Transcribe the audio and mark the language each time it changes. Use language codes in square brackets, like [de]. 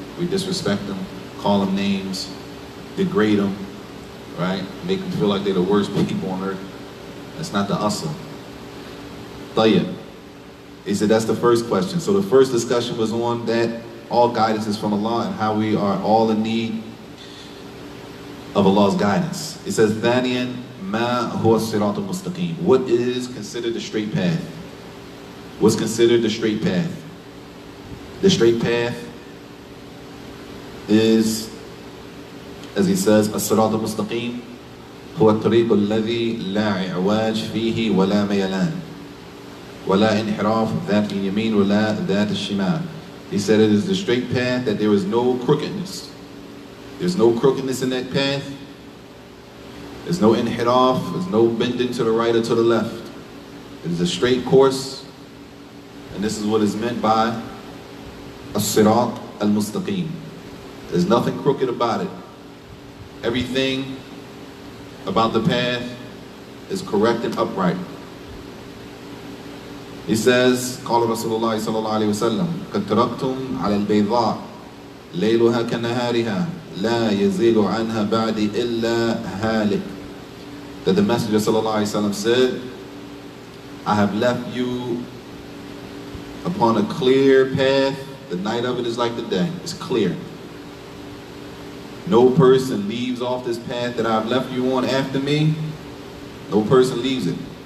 [en] We disrespect them, call them names, degrade them, right? Make them feel like they're the worst people on earth. That's not the asl. Tayyib. He said that's the first question. So the first discussion was on that all guidance is from Allah and how we are all in need of Allah's guidance. It says, [ar] ثانيا ما هو الصراط المستقيم. [en] What is considered the straight path? What's considered the straight path? The straight path is, as he says, [ar] الصراط المستقيم هو الطريق الذي لا إعواج فيه ولا ميلان ولا انحراف ذات اليمين ولا ذات الشمال. [en] He said it is the straight path, that there is no crookedness. There's no crookedness in that path. There's no inhiraf, there's no bending to the right or to the left. It is a straight course, and this is what is meant by as-sirat al-mustaqim. There's nothing crooked about it. Everything about the path is correct and upright. He says, [ar] قال رسول الله صلى الله عليه وسلم قد تركتم على البيضاء ليلها كنهارها لا يزيغ عنها بعد إلا هالك. [en] That the Messenger sallallahu alaihi wasallam said, I have left you upon a clear path. The night of it is like the day. It's clear. No person leaves off this path that I've left you on after me. No person leaves it.